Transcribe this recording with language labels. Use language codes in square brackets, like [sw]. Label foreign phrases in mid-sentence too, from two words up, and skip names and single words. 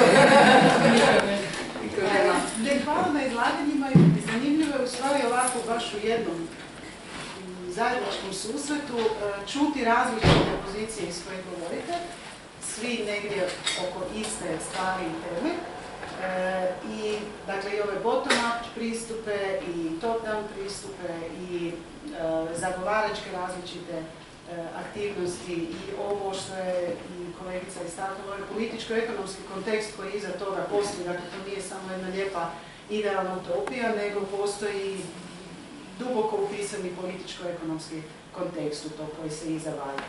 [hr] Hvala na izlaganjima i zanimljivo je u stvari ovako baš u jednom zajedničkom susretu čuti različite pozicije iz koje govorite, svi negdje oko iste stvari i teme. I dakle i ove bottom-up pristupe i top-down pristupe i zagovaračke različite aktivnosti i ovo što je i kolegica istaknula, ovaj političko-ekonomski kontekst koji iza toga postoji, dakle to nije samo jedna lijepa idealna utopija, nego postoji duboko upisani političko-ekonomski kontekst u to koji se iza valja.